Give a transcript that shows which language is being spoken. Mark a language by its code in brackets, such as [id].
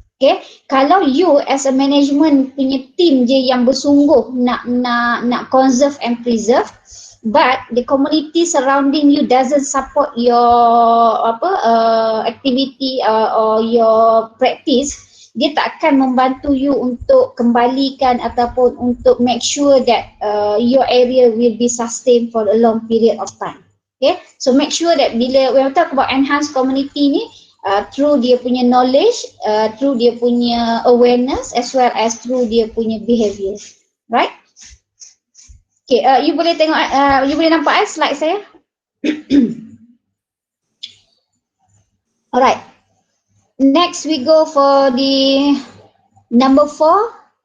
[en] Okay, [ms] kalau [en] you as a management [ms] punya team je yang bersungguh nak [en] conserve and preserve, but the community surrounding you doesn't support your activity or your practice, [ms] dia tak akan membantu you untuk kembalikan ataupun untuk [en] make sure that your area will be sustained for a long period of time. Okay, so make sure that [ms] bila [en] when we talk about enhanced community ni, through [ms] dia punya [en] knowledge, through dia punya awareness as well as through dia punya behaviour, right? [ms] Okay, you boleh tengok, you boleh nampak slide saya? [en] Alright. Next we go for the number 4.